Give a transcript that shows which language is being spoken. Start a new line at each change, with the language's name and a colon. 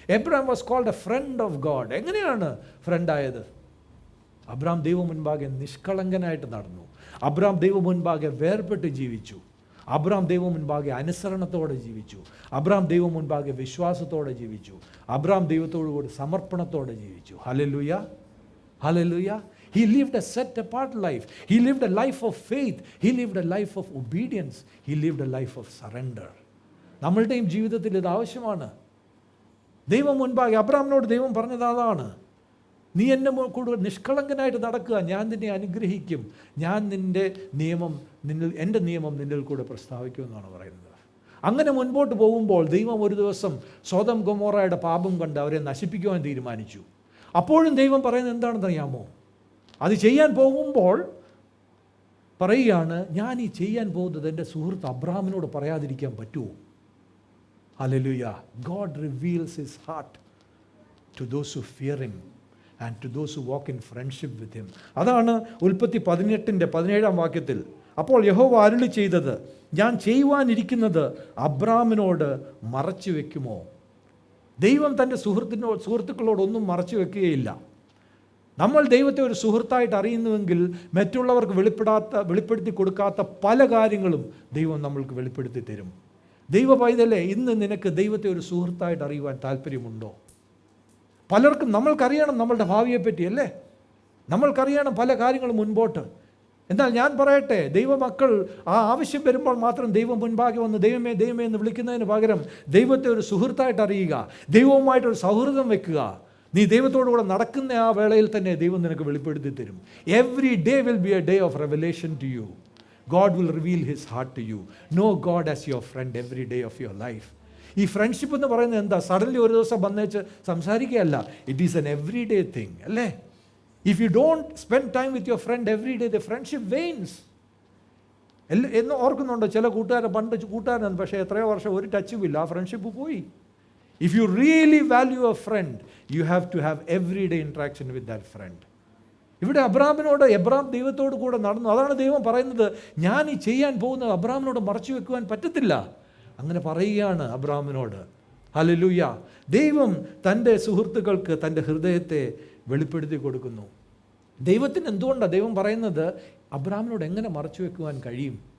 English: Abraham was called a friend of God.
Malayalam: എങ്ങനെയാണ് ഫ്രണ്ടായത്? Abraham ദൈവം മുൻപാകെ നിഷ്കളങ്കനായിട്ട് നടന്നു. അബ്രഹാം ദൈവം മുൻപാകെ വേർപെട്ട് ജീവിച്ചു. അബ്രഹാം ദൈവം മുൻപാകെ അനുസരണത്തോടെ ജീവിച്ചു. അബ്രഹാം ദൈവം മുൻപാകെ വിശ്വാസത്തോടെ ജീവിച്ചു. അബ്രഹാം ദൈവത്തോടു കൂടി സമർപ്പണത്തോടെ ജീവിച്ചു. Hallelujah, hallelujah.
English: He lived a set apart life. He lived a life of faith. He lived a life of obedience. He lived a life of surrender.
Malayalam: നമ്മളുടെയും ജീവിതത്തിൽ ഇത് ആവശ്യമാണ്. ദൈവം മുൻപാകെ അബ്രഹാമിനോട് ദൈവം പറഞ്ഞത് അതാണ്. നീ എന്നെ കൂടുതൽ നിഷ്കളങ്കനായിട്ട് നടക്കുക, ഞാൻ നിന്നെ അനുഗ്രഹിക്കും, ഞാൻ നിൻ്റെ നിയമം എൻ്റെ നിയമം നിന്നിൽ കൂടെ പ്രസ്താവിക്കുമെന്നാണ് പറയുന്നത്. അങ്ങനെ മുൻപോട്ട് പോകുമ്പോൾ ദൈവം ഒരു ദിവസം സോദം ഗൊമോറയുടെ പാപം കണ്ട് അവരെ നശിപ്പിക്കുവാൻ തീരുമാനിച്ചു. അപ്പോഴും ദൈവം പറയുന്നത് എന്താണെന്ന് അറിയാമോ? അത് ചെയ്യാൻ പോകുമ്പോൾ പറയുകയാണ്, ഞാൻ ഈ ചെയ്യാൻ പോകുന്നത് എൻ്റെ സുഹൃത്ത് അബ്രഹാമിനോട് പറയാതിരിക്കാൻ പറ്റുമോ? Hallelujah.
English: God reveals his heart to those who fear him and to those who walk in friendship with him.
Malayalam: അതാണ് ഉൽപ്പത്തി 18:17 വാക്യത്തിൽ. അപ്പോൾ യഹോവ അരുളി ചെയ്തത്, ഞാൻ ചെയ്യുവാനിരിക്കുന്നത് അബ്രഹാമിനോട് മറച്ചു വെക്കുമോ? ദൈവം തൻ്റെ സുഹൃത്തുക്കളോടൊന്നും മറച്ചു വെക്കുകയില്ല. നമ്മൾ ദൈവത്തെ ഒരു സുഹൃത്തായിട്ട് അറിയുന്നുവെങ്കിൽ മറ്റുള്ളവർക്ക് വെളിപ്പെടുത്തി കൊടുക്കാത്ത പല കാര്യങ്ങളും ദൈവം നമ്മൾക്ക് വെളിപ്പെടുത്തി തരും. ദൈവ പൈതലേ, ഇന്ന് നിനക്ക് ദൈവത്തെ ഒരു സുഹൃത്തായിട്ട് അറിയുവാൻ താല്പര്യമുണ്ടോ? പലർക്കും നമ്മൾക്കറിയണം നമ്മളുടെ ഭാവിയെപ്പറ്റി, അല്ലേ? നമ്മൾക്കറിയണം പല കാര്യങ്ങളും മുൻപോട്ട്. എന്നാൽ ഞാൻ പറയട്ടെ, ദൈവമക്കൾ ആ ആവശ്യം വരുമ്പോൾ മാത്രം ദൈവം മുൻപാകെ വന്ന് ദൈവമേ ദൈവമേ എന്ന് വിളിക്കുന്നതിന് പകരം ദൈവത്തെ ഒരു സുഹൃത്തായിട്ട് അറിയുക, ദൈവവുമായിട്ടൊരു സൗഹൃദം വെക്കുക. നീ ദൈവത്തോടുകൂടെ നടക്കുന്ന ആ വേളയിൽ തന്നെ ദൈവം നിനക്ക് വെളിപ്പെടുത്തി തരും.
English: Every day will be a day of revelation to you. God will reveal his heart to you. Know God as your friend every day of your life.
Malayalam: ഈ ഫ്രണ്ട്ഷിപ്പ് എന്ന് പറയുന്നത് എന്താ? സഡൻലി ഒരു ദിവസം വന്നേച്ച് സംസാരിക്കുകയല്ല.
English: It is an every day thing, അല്ലേ? If you don't spend time with your friend every day, the friendship wanes.
Malayalam: എന്ന് ഓർക്കുന്നുണ്ടോ? ചില പണ്ട് കൂട്ടുകാരാണ്, പക്ഷേ എത്രയോ വർഷം ഒരു ടച്ചും ഇല്ല, ആ ഫ്രണ്ട്ഷിപ്പ് പോയി.
English: If you really value a friend, you have to have everyday interaction with that friend.
Malayalam: ഇവിടെ എബ്രഹാം ദൈവത്തോട് കൂടെ നടന്നു. അതാണ് ദൈവം പറയുന്നത്, ഞാൻ ഈ ചെയ്യാൻ പോകുന്നത് അബ്രഹാമിനോട് മറച്ചു വെക്കുവാൻ പറ്റത്തില്ല. അങ്ങനെ പറയുകയാണ് അബ്രഹാമിനോട്. ഹല്ലേലൂയ. ദൈവം തൻ്റെ സുഹൃത്തുക്കൾക്ക് തൻ്റെ ഹൃദയത്തെ വെളിപ്പെടുത്തി കൊടുക്കുന്നു. ദൈവത്തിന് എന്തുകൊണ്ടാണ് ദൈവം പറയുന്നത് അബ്രഹാമിനോട് എങ്ങനെ മറച്ചു വെക്കുവാൻ കഴിയും?